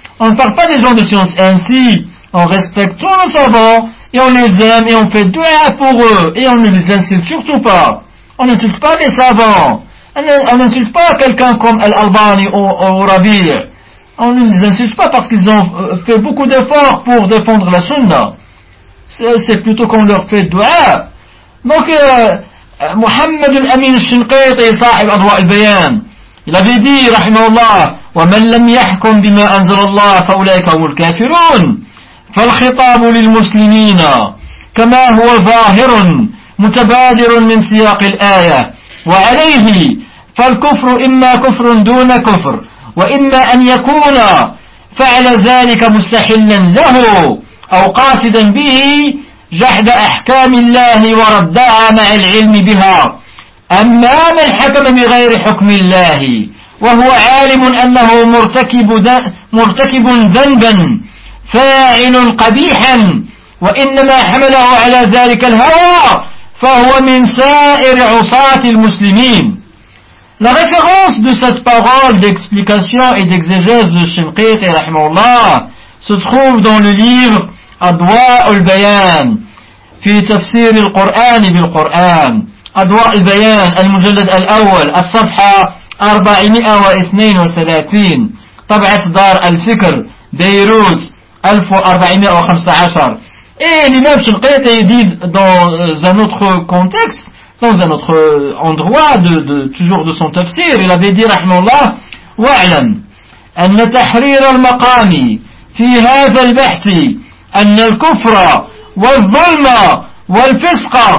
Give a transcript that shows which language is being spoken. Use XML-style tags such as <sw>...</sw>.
<fr>On ne parle pas des gens de science ainsi. On respecte tous nos savants, et on les aime, et on fait dua pour eux, et on ne les insulte surtout pas. On n'insulte pas les savants. On n'insulte pas quelqu'un comme Al-Albani ou Rabi. On ne les insulte pas parce qu'ils ont fait beaucoup d'efforts pour défendre la sunna. C'est plutôt qu'on leur fait dua. Donc,</fr> <ar>محمد الأمين الشنقيطي صاحب أضواء البيان الذي دي رحمه الله ومن لم يحكم بما أنزل الله فأولئك هم الكافرون. فالخطاب للمسلمين كما هو ظاهر متبادر من سياق الآية وعليه فالكفر إما كفر دون كفر وإما أن يكون فعل ذلك مستحلا له أو قاصدا به جحد أحكام الله وردها مع العلم بها. أما من حكم بغير حكم الله وهو عالم أنه مرتكب ذنبا فاعل قبيحا وإنما حمله على ذلك الهوى فهو من سائر عصاة المسلمين.</ar> <fr>La référence de cette parole d'explication et d'exégèse de Shinqiti rahimahullah se trouve dans le livre Adwa'ul Bayan</fr> <ar>في تفسير القرآن بالقرآن أضواء البيان المجلد الأول الصفحة 432 طبعة دار الفكر بيروت 1415.</ar> <fr>Et l'imam Shinqiti dit dans un autre contexte, dans un autre endroit de toujours de son tafsir, il avait dit rahmallah</fr> <ar>وَعْلَمْ أَنَّ تَحْرِيرَ الْمَقَامِ فِي هَذَا الْبَحْثِ أَنَّ الْكُفْرَ والظلم والفسق</ar>